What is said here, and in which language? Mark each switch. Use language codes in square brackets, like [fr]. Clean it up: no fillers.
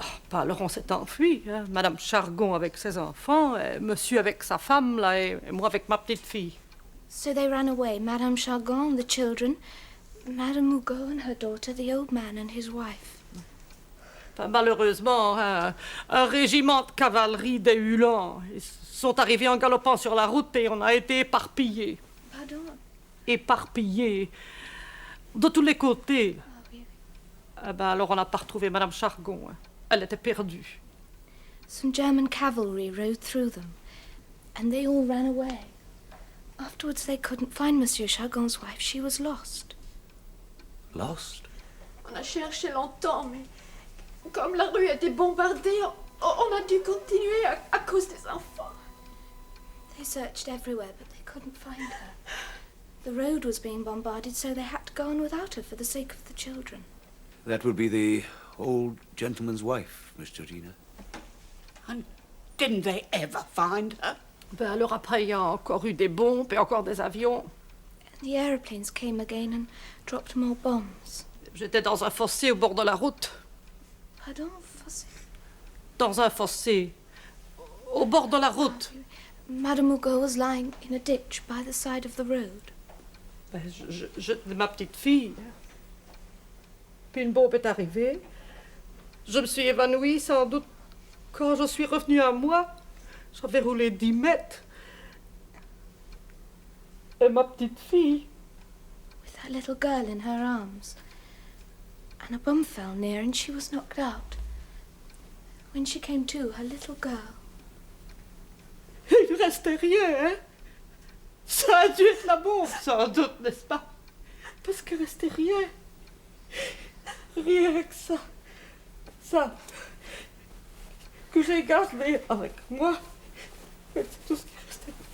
[fr] Bah alors on s'est enfui, hein. Madame Chargon avec ses enfants, monsieur avec sa femme, là, et moi avec ma petite fille. [en] So they ran away, Madame Chargon and the children, Madame Hugo and her daughter, the old man and his wife. [fr] Bah, malheureusement, un régiment de cavalerie des Uhlans, ils sont arrivés en galopant sur la route et on a été éparpillés. Pardon? Éparpillés. De tous les côtés. Ah, oui, oui. Ah, bah, alors on n'a pas retrouvé Madame Chargon, hein. Elle était perdue. [en] Some German cavalry rode through them, and they all ran away. Afterwards, they couldn't find Monsieur Chagon's wife. She was lost. Lost? [fr] On a cherché longtemps, mais comme la rue a été bombardée, on a dû continuer à cause des enfants. [en] They searched everywhere, but they couldn't find her. The road was being bombarded, so they had to go on without her for the sake of the children. That would be the old gentleman's wife, Miss Georgina. And didn't they ever find her? [fr] Ben alors après, il y a encore eu des bombes et encore des avions. [en] And the aeroplanes came again and dropped more bombs. [fr] J'étais dans un fossé au bord de la route. Pardon, fossé? Dans un fossé. Au bord de la route. [en] Madame Hugo was lying in a ditch by the side of the road. [fr] Ben, ma petite fille. Puis une bombe est arrivée. Je me suis évanouie sans doute. Quand je suis revenue à moi, j'avais roulé 10 mètres. Et ma petite fille. [en] With her little girl in her arms. And a bomb fell near and she was knocked out. When she came to, her little girl. [fr] Il ne restait rien, hein? Ça a dû être la bombe, sans doute, n'est-ce pas? Parce qu'il ne restait rien. Rien que ça. Ça. Que j'ai gardé avec moi. C'est tout ce qui restait.